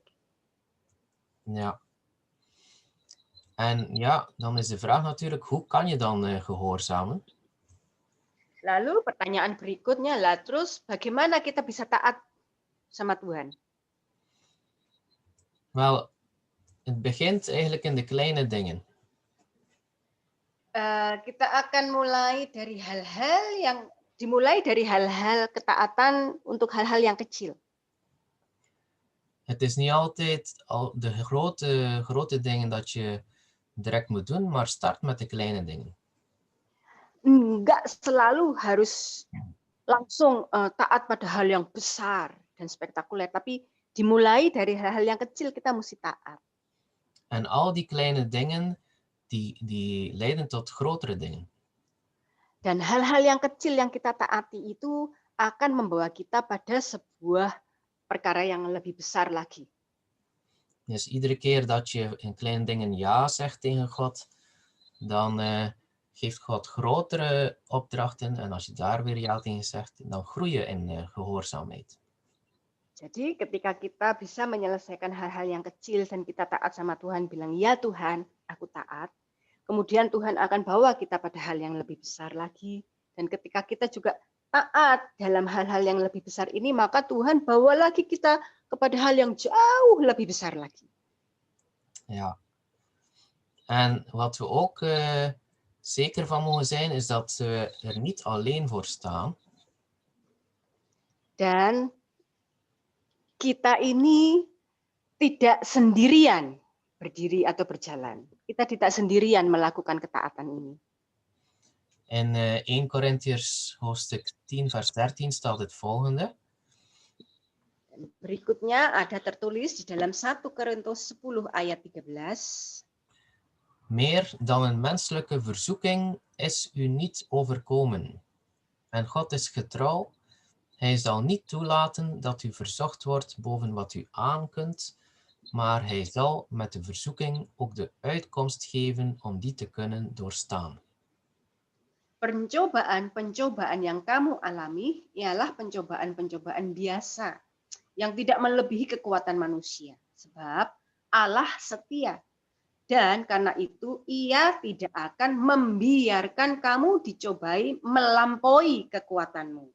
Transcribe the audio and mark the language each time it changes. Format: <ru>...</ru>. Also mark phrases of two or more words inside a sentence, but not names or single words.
<nl>Ja. En ja, dan is de vraag natuurlijk, hoe kan je dan gehoorzamen?</nl> <id>Lalu pertanyaan berikutnya lah, terus bagaimana kita bisa taat sama Tuhan?</id> <nl>Wel, het begint eigenlijk in de kleine dingen.</nl> <id>Kita akan mulai dari hal-hal ketaatan untuk hal-hal yang kecil.</id> <nl>Het is niet altijd al de grote dingen dat je direct moet doen, maar start met de kleine dingen.</nl> <id>Enggak selalu harus langsung taat pada hal yang besar dan spektakuler, tapi dimulai dari hal-hal yang kecil kita mesti taat.</id> <nl>En al die kleine dingen die leiden tot grotere dingen.</nl> <id>Dan hal-hal yang kecil yang kita taati itu akan membawa kita pada sebuah perkara yang lebih besar lagi.</id> <nl>Dus iedere keer dat je in kleine dingen ja zegt tegen God, dan geeft God grotere opdrachten. En als je daar weer ja tegen zegt, dan groei je in gehoorzaamheid.</nl> <id>Jadi ketika kita bisa menyelesaikan hal-hal yang kecil dan kita taat sama Tuhan, bilang ya Tuhan, aku taat. Kemudian Tuhan akan bawa kita pada hal yang lebih besar lagi. Dan ketika kita juga taat dalam hal-hal yang lebih besar ini, maka Tuhan bawa lagi kita kepada hal yang jauh lebih besar lagi.</id> <nl>Ja. En wat we ook zeker van mogen zijn, is dat we er niet alleen voor staan.</nl> <id>Dan kita ini tidak sendirian berdiri atau berjalan. Kita tidak sendirian melakukan ketaatan ini.</id> <nl>In 1 Korintiërs hoofdstuk 10 vers 13 staat het volgende.</nl> <id>Berikutnya ada tertulis di dalam 1 Korintus 10 ayat 13.</id> <nl>Meer dan een menselijke verzoeking is u niet overkomen. En God is getrouw. Hij zal niet toelaten dat u verzocht wordt boven wat u aankunt, maar hij zal met de verzoeking ook de uitkomst geven om die te kunnen doorstaan.</nl> <id>Pencobaan-pencobaan yang kamu alami ialah pencobaan-pencobaan biasa yang tidak melebihi kekuatan manusia. Sebab Allah setia. Dan karena itu ia tidak akan membiarkan kamu dicobai melampaui kekuatanmu.</id>